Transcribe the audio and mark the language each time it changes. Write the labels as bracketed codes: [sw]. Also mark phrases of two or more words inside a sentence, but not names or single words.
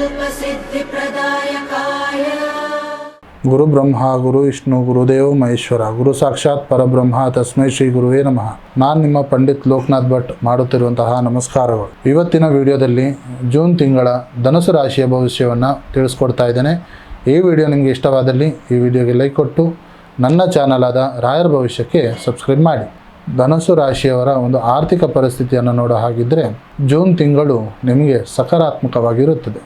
[sa] सिद्धिप्रदायकाय गुरु ब्रह्मा गुरु विष्णु गुरुदेव महेश्वर गुरु साक्षाತ್ ಪರಬ್ರಹ್ಮ ತಸ್ಮೈ ಶ್ರೀ ಗುರುವೇ ನಮಃ. [kn] ನಾನು ನಿಮ್ಮ ಪಂಡಿತ್ ಲೋಕನಾಥ್ ಭಟ್ ಮಾಡುತ್ತಿರುವಂತಹ ನಮಸ್ಕಾರಗಳು. ಇವತ್ತಿನ ವಿಡಿಯೋದಲ್ಲಿ ಜೂನ್ ತಿಂಗಳ ಧನುಸು ರಾಶಿಯ ಭವಿಷ್ಯವನ್ನು ತಿಳಿಸ್ಕೊಡ್ತಾ ಇದ್ದೇನೆ. ಈ ವಿಡಿಯೋ ನಿಮಗೆ ಇಷ್ಟವಾದಲ್ಲಿ ಈ ವಿಡಿಯೋಗೆ ಲೈಕ್ ಕೊಟ್ಟು ನನ್ನ ಚಾನಲ್ ಆದ ರಾಯರ ಭವಿಷ್ಯಕ್ಕೆ ಸಬ್ಸ್ಕ್ರೈಬ್ ಮಾಡಿ. ಧನುಸು ರಾಶಿಯವರ ಒಂದು ಆರ್ಥಿಕ ಪರಿಸ್ಥಿತಿಯನ್ನು ನೋಡೋ ಹಾಗಿದ್ದರೆ ಜೂನ್ ತಿಂಗಳು ನಿಮಗೆ ಸಕಾರಾತ್ಮಕವಾಗಿರುತ್ತದೆ.